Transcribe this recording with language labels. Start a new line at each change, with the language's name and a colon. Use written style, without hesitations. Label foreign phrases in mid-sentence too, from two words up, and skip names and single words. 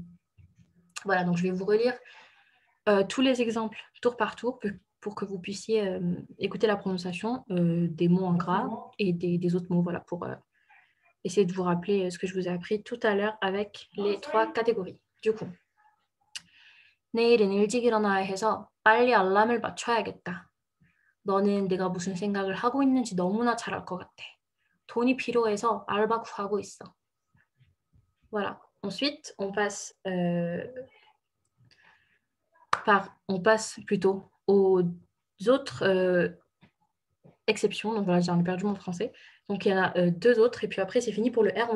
French: Voilà, donc je vais vous relire tous les exemples tour par tour pour que vous puissiez écouter la prononciation des mots en gras et des autres mots, voilà, pour essayer de vous rappeler ce que je vous ai appris tout à l'heure avec les 3 catégories. Du coup,
Korean: 내일은 일찍 일어나야 해서 빨리 알람을 맞춰야겠다. 너는 내가 무슨 생각을 하고 있는지 너무나 잘 알 것 같아. 돈이 필요해서 알바 구하고 있어.
French: Voilà. Ensuite, on passe plutôt aux autres exceptions. Donc voilà, j'en ai perdu mon français. Donc il y en a 2 autres. Et puis après, c'est fini pour le R.